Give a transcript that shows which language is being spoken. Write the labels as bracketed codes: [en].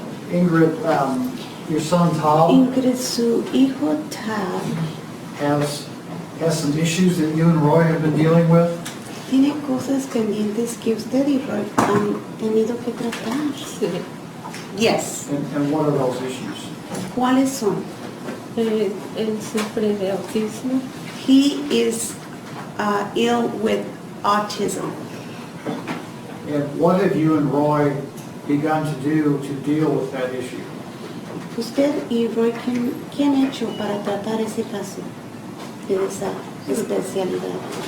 [en] Ingrid, your son Todd [es] Ingrid, su hijo Tab [en] has some issues that you and Roy have been dealing with. [es] Tiene cosas pendientes que usted y Roy han tenido que tratar. Sí. [en] Yes. And what are those issues? [es] ¿Cuáles son? Él sufre de autismo. [en] He is ill with autism. And what have you and Roy begun to do to deal with that issue? [es] ¿Usted y Roy qué han hecho para tratar ese caso de esa especialidad?